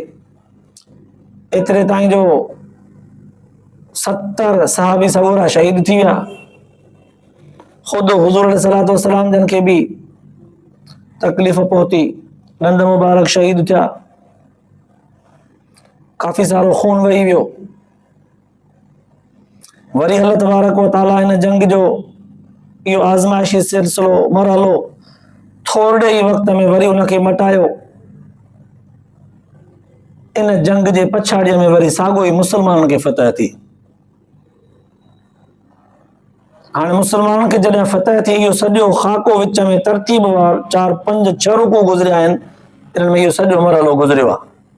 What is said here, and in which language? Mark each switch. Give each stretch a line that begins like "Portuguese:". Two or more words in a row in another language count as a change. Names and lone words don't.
Sindhi: एतिरे ताईं जो 70 सहाबी सगोरा शहीद थी विया। ख़ुदि हुज़ूर
Arabic: عليه الصلاة والسلام
Sindhi: जन खे भी तकलीफ़ पहुती, ॾंद मुबारक शहीद थिया, काफ़ी सारो खून वही वियो। वरी
Arabic: الله تبارك وتعالى
Sindhi: हिन जंग जो इहो आज़माइशी सिलसिलो मरहलो थोरे ई वक़्त में वरी उनखे मटायो। इन जंग जे पछाड़ीअ में वरी साॻियो ई मुसलमाननि खे फतह थी। हाणे मुसलमाननि खे जॾहिं फतह थी, इहो सॼो ख़ाको विच में तरतीब वार 4 5 6 रुकू गुज़रिया आहिनि, इन्हनि में इहो सॼो मरहलो गुज़रियो आहे।